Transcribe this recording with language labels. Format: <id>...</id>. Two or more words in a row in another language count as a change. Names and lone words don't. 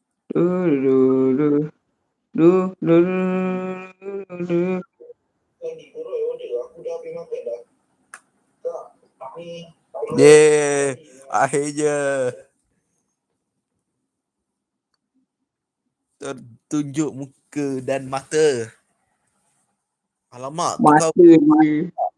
<ms>Du, du, du, du, du, du, du. Yeah, akhirnya tertunjuk muka dan mata. Alamak, Mata dia.</ms>